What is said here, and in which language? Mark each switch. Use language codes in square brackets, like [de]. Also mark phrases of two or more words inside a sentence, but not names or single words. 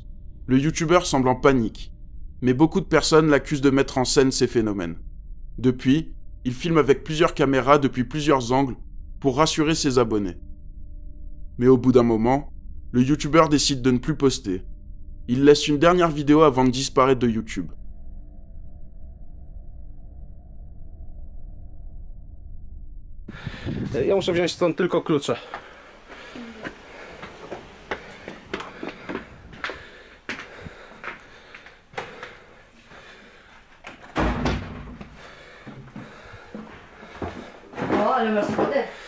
[fr] Le youtubeur semble en panique, mais beaucoup de personnes l'accusent de mettre en scène ces phénomènes. Depuis, il filme avec plusieurs caméras depuis plusieurs angles pour rassurer ses abonnés. Mais au bout d'un moment, le youtubeur décide de ne plus poster. Il laisse une dernière vidéo avant de disparaître de YouTube. [pl] Ja muszę wziąć stąd tylko klucze. O, ale masz schody.